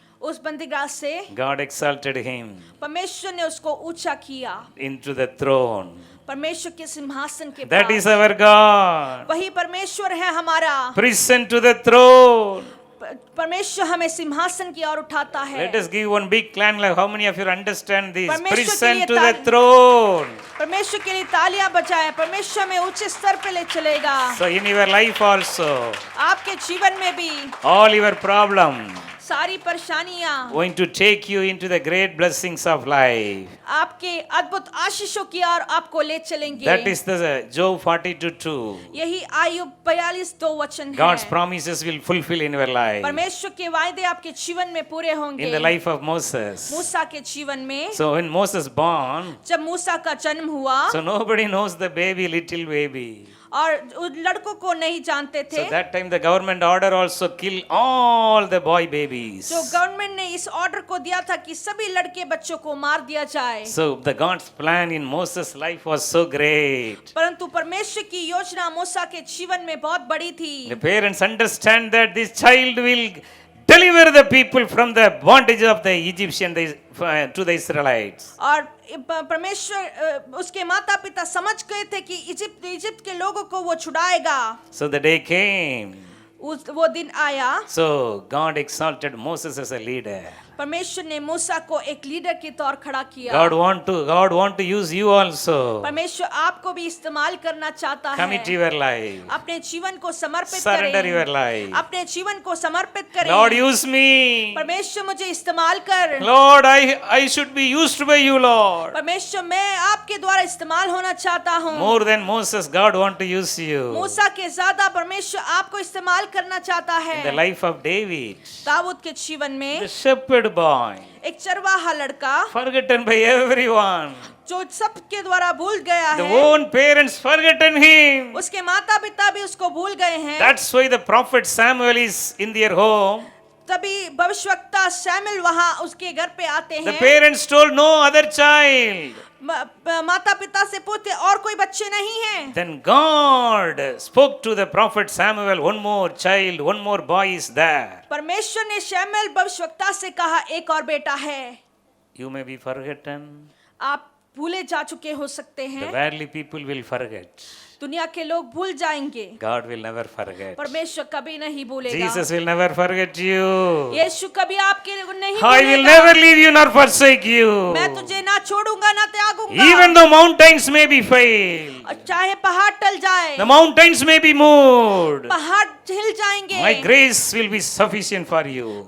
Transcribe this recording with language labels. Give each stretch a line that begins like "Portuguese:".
Hindi: उस बंदीगृह से
English: God exalted him
Hindi: परमेश्वर ने उसको ऊंचा किया,
English: into the throne.
Hindi: परमेश्वर के सिंहासन के
English: That
Hindi: pass.
English: is our God.
Hindi: वही परमेश्वर है हमारा।
English: Prison to the throne.
Hindi: परमेश्वर हमें सिंहासन की ओर उठाता है।
English: Let us give one big clang like how many of you understand this?
Hindi: परमेश्वर के
English: Prison
Hindi: लिए
English: to the throne.
Hindi: परमेश्वर के लिए तालियां बजाएं। परमेश्वर में ऊंचे स्तर पे ले चलेगा।
English: So in your life also,
Hindi: आपके जीवन में भी
English: all your problems
Hindi: सारी परेशानियां
English: going to take you into the great blessings of life.
Hindi: आपके अद्भुत आशीषों की ओर आपको ले चलेंगे।
English: That is the Job 42:2.
Hindi: यही आयुब 42:2 वचन है।
English: God's promises will fulfill in your life.
Hindi: परमेश्वर के वायदे आपके जीवन में पूरे होंगे।
English: In the life of Moses.
Hindi: मूसा के जीवन में
English: So when Moses born,
Hindi: जब मूसा का जन्म हुआ
English: so nobody knows the baby, little baby.
Hindi: और उन लड़कों को नहीं जानते थे।
English: So that time the government order also kill all the boy babies.
Hindi: जो गवर्नमेंट ने इस ऑर्डर को दिया था कि सभी लड़के बच्चों को मार दिया जाए।
English: So the God's plan in Moses' life was so great.
Hindi: परंतु परमेश्वर की योजना मूसा के जीवन में बहुत बड़ी थी।
English: The parents understand that this child will deliver the people from the bondage of the Egyptian to the Israelites.
Hindi: और परमेश्वर उसके माता पिता समझ गए थे कि इजिप्ट के लोगों को वो छुड़ाएगा।
English: So the day came.
Hindi: वो दिन आया।
English: So God exalted Moses as a leader.
Hindi: परमेश्वर ने मूसा को एक लीडर के तौर खड़ा किया।
English: God want to use you also.
Hindi: परमेश्वर आपको भी इस्तेमाल करना चाहता
English: Commit
Hindi: है।
English: your life.
Hindi: अपने जीवन को समर्पित
English: Surrender your
Hindi: करें।
English: life.
Hindi: अपने जीवन को समर्पित करें।
English: Lord, use me.
Hindi: परमेश्वर मुझे इस्तेमाल कर।
English: Lord, I should be used by you, Lord.
Hindi: परमेश्वर मैं आपके द्वारा इस्तेमाल होना चाहता हूँ।
English: More than Moses, God want to use you.
Hindi: मूसा के ज्यादा परमेश्वर आपको इस्तेमाल करना चाहता है।
English: In the life of David,
Hindi: Dawood के जीवन में
English: the shepherd boy,
Hindi: एक चरवाहा लड़का
English: forgotten by everyone.
Hindi: जो सबके द्वारा भूल गया
English: The
Hindi: है,
English: own parents forgotten him.
Hindi: उसके माता पिता भी उसको भूल गए हैं।
English: That's why the prophet Samuel is in their home.
Hindi: तभी भविष्यवक्ता शैमुएल वहां उसके घर पे आते
English: The
Hindi: हैं।
English: parents told no other child.
Hindi: माता पिता से पूछते और कोई बच्चे नहीं हैं।
English: Then God spoke to the prophet Samuel, one more child, one more boy is there.
Hindi: परमेश्वर ने शैमुएल भविष्यवक्ता से कहा एक और बेटा है।
English: You may be forgotten.
Hindi: आप भूले जा चुके हो सकते
English: The
Hindi: हैं,
English: worldly people will forget.
Hindi: दुनिया के लोग भूल जाएंगे,
English: God will never forget.
Hindi: परमेश्वर कभी नहीं भूलेगा।
English: Jesus will never forget you.
Hindi: यीशु कभी आपके नहीं
English: I will
Hindi: भूलेगा।
English: never leave you nor forsake you.
Hindi: मैं तुझे ना छोड़ूंगा ना त्यागूंगा।
English: Even though mountains may be failed,
Hindi: और चाहे पहाड़ टल जाए,
English: the mountains may be moved,
Hindi: पहाड़ हिल जाएंगे,
English: my grace will be sufficient for you.